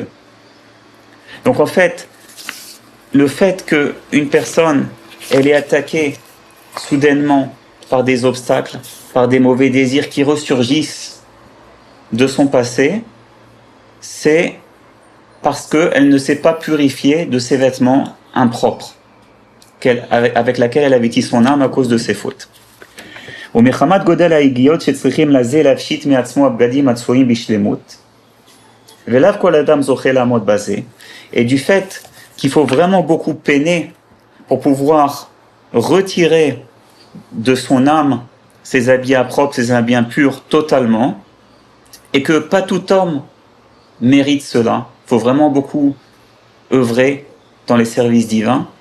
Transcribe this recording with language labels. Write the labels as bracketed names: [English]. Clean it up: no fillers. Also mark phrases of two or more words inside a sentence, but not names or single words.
[French] Donc en fait, le fait qu'une personne, elle est attaquée soudainement par des obstacles, par des mauvais désirs qui ressurgissent de son passé, c'est parce qu'elle ne s'est pas purifiée de ses vêtements impropres avec laquelle elle a vêti son âme à cause de ses fautes. [Hebrew] ומחמת גודל ההגיעות שצריכים לזה להפשיט מעצמו הבגדים הצבועים בשלמות, ולאו כל אדם זוכה לעמוד בזה, [French] et du fait qu'il faut vraiment beaucoup peiner pour pouvoir retirer de son âme ses habits impropres, ses habits impurs totalement, et que pas tout homme mérite cela. Il faut vraiment beaucoup œuvrer dans les services divins.